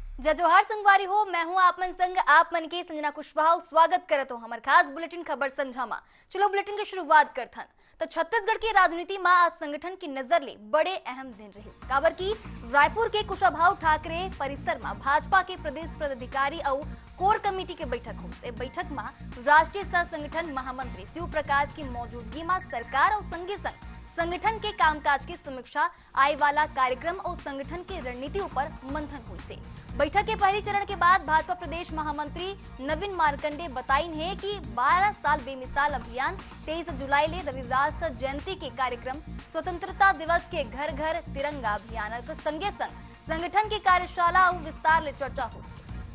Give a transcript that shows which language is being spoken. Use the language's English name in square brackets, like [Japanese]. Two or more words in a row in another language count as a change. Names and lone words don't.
[Chhattisgarhi] जय जोहार संगवारी हो। मैं हूं आप मन संग आप मन की संजना कुशवाहा। स्वागत करत हो हमार खास बुलेटिन खबर संझा मा। चलो बुलेटिन की शुरुआत करथन। तो छत्तीसगढ़ की राजनीति में आज संगठन की नजर ले बड़े अहम दिन रहे। काबर की रायपुर के कुशाभाऊ ठाकरे परिसर में भाजपा के प्रदेश पदाधिकारी और कोर कमेटी के बैठक हो। से बैठक में राष्ट्रीय सह संगठन महामंत्री शिव प्रकाश की मौजूदगी में सरकार और संगे संग संगठन के कामकाज की समीक्षा, आय वाला कार्यक्रम और संगठन की रणनीति पर मंथन हुई से बैठक के पहले चरण के बाद भाजपा प्रदेश महामंत्री नवीन मार्कंडे बताइन है कि 12 साल बेमिसाल अभियान 23 जुलाई ले रविदास जयंती के कार्यक्रम, स्वतंत्रता दिवस के घर घर तिरंगा अभियान के संगे संग संगठन की कार्यशाला और विस्तार ले चर्चा हुई।